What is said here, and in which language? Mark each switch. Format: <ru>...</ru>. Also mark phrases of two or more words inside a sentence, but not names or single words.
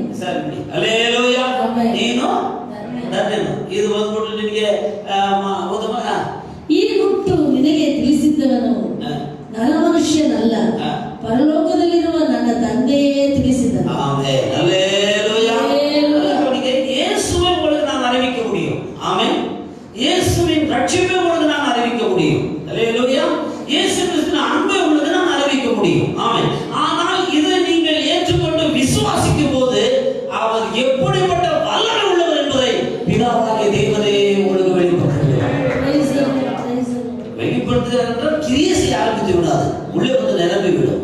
<kn>ಸರಿ. ಹಲ್ಲೆಲೂಯಾ. ನೀನು ಧನ್ಯನು. ಇದು ಬಂದ್ಬಿಟ್ಟು ನಿನಗೆ ಈ ಗುಟ್ಟು ನಿನಗೆ ತಿಳಿಸಿದ್ದವನು ನರಮನುಷ್ಯನಲ್ಲ, ಪರಲೋಕದಲ್ಲಿರುವ ನನ್ನ ತಂದೆಯೇ ತಿಳಿಸಿದನು. ಆಮೆನ್. ಹಲ್ಲೆಲೂಯಾ.</kn> <ta>அவனுக்கு இயேசுவை உங்களுக்கு நான் அறிவிக்க முடியும். ஆமென். இயேசுவின் ரட்சிப்பை உங்களுக்கு நான் அறிவிக்க முடியும். ஹல்லேலூயா. இயேசு கிறிஸ்துவின் அன்பை உங்களுக்கு நான் அறிவிக்க முடியும். ஆமென். ஆனால் இதை நீங்கள் ஏற்றுக்கொண்டு விசுவாசிக்கும் போது அவர் எப்படிப்பட்ட வல்லமை உள்ளவர் என்பதை பிதாவாகிய தேவனே உங்களுக்கு வெளிப்படுத்துகிறார் என்றால் கிரியை செய்ய ஆரம்பித்து விடாது, உள்ளே வந்து நிரம்பி விடும்.</ta>